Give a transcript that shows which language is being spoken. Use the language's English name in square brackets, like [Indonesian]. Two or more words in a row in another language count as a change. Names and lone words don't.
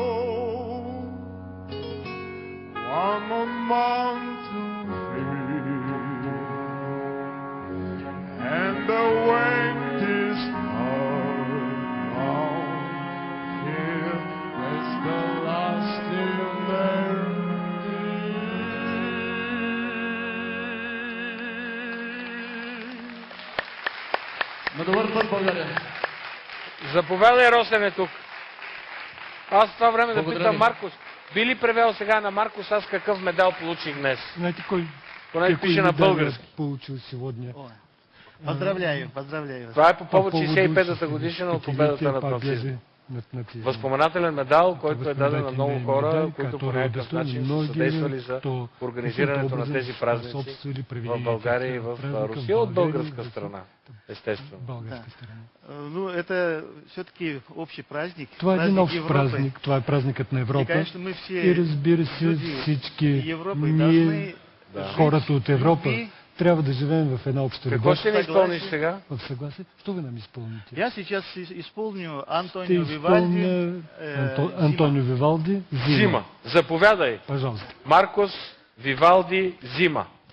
[English] One more month to live, and the wait is hard now. Here is the last [Bulgarian] На добър път, България! Заповядай, Росене, тук. Аз в това време да Благодаря питам ви. Маркос. Би ли превел сега на Маркос аз какъв медал получих днес? Знаете кой? Поне [Russian] какой [Bulgarian] пише на [Russian] медаль [Bulgarian] български. [Russian] получил сегодня? Ой, Поздравляю, поздравляю вас. [Bulgarian] Това е по повод [Russian] поводу [Bulgarian] 65-та годишна от победата над нацизма. Възпоменателен медал, който е даден на много хора, които по някакъв начин са съдействали за организирането на тези празници в България и в Русия от българска страна, естествено. Българска страна. [Russian] Ну, это все-таки общий праздник. [Bulgarian] Това е един [Russian] праздник [Bulgarian] общ [Russian] Европы. [Bulgarian] празник, това е празникът на И, Европа. [Russian] конечно, мы все [Bulgarian] И разбира се, [Russian] люди [Bulgarian] всички [Russian] Европы и [Bulgarian] ние, [Russian] должны [Bulgarian] Да. хората от Европа, [Russian] любви. [Bulgarian] трябва да живеем в една обща Какво любов. ще ни изпълниш сега? В съгласие. Що ви нам изпълните? [Russian] Я сейчас исполню [Bulgarian] Ще [Russian] Антонио Вивальди. [Bulgarian] изпълня [Russian] «Зима». [Bulgarian] Антонио Вивалди Зима. Заповядай. [Russian] Пожалуйста. [Bulgarian] Маркос Вивалди Зима.